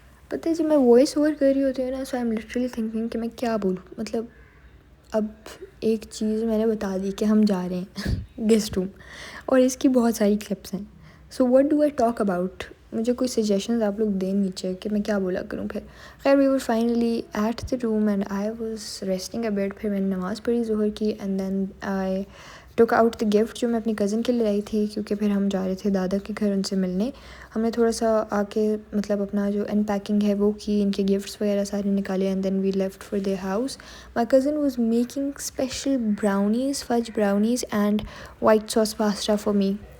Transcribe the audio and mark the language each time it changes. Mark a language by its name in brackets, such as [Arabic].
[Urdu] پتہ ہے جب میں وائس اوور کر رہی ہوتی ہوں نا, [English] so I am literally thinking [Urdu] کہ میں کیا بولوں. مطلب اب ایک چیز میں نے بتا دی کہ ہم جا رہے ہیں گیسٹ روم, اور اس کی بہت ساری کلپس ہیں. [English] So what do I talk about? [Urdu] مجھے کوئی سجیشنز آپ لوگ دیں نیچے کہ میں کیا بولا کروں. پھر خیر [English] We were finally at the room and I was resting a bit. [Urdu] پھر میں نے نماز پڑھی ظہر کی, [English] and then I took out the gift [Urdu] جو میں اپنی کزن کے لیے لائی تھی, کیونکہ پھر ہم جا رہے تھے دادا کے گھر ان سے ملنے. ہم نے تھوڑا سا آ کے مطلب اپنا جو ان پیکنگ ہے وہ کی, ان کے گفٹس وغیرہ سارے نکالے, [English] And then we left for their house. My cousin was making special brownies, fudge brownies and white sauce pasta for me.